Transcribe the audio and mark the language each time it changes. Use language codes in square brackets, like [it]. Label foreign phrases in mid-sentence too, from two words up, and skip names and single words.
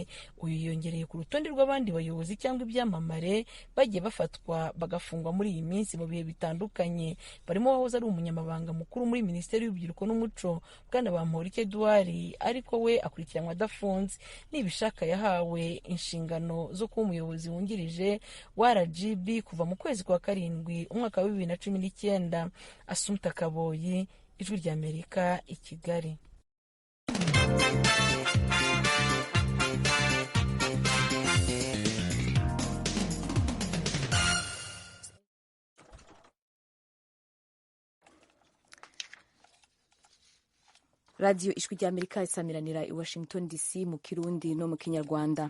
[rw] Uyu yongereye ku rutonde rw'abandi bayobozi cyangwa ibyamamare bagiye bafatwa bagafungwa muri iyi minsi mu bihe bitandukanye. Barimo wahoze ari umunyamabanga mukuru muri Minisiteri y'Urubyiruko n'Umuco Bwana Bamporiki Edouard, ariko we akurikiranwa adafunze. Nibishaka yahawe inshingano zo kuba umuyobozi wungirije wa RGB kuva mu kwezi kwa 7 umwaka wa 2019. Assumpta Kaboyi, Ijwi rya Amerika i Kigali. Radio Ijwi rya Amerika isamiranira i Washington DC mu Kirundi no mu Kinyarwanda.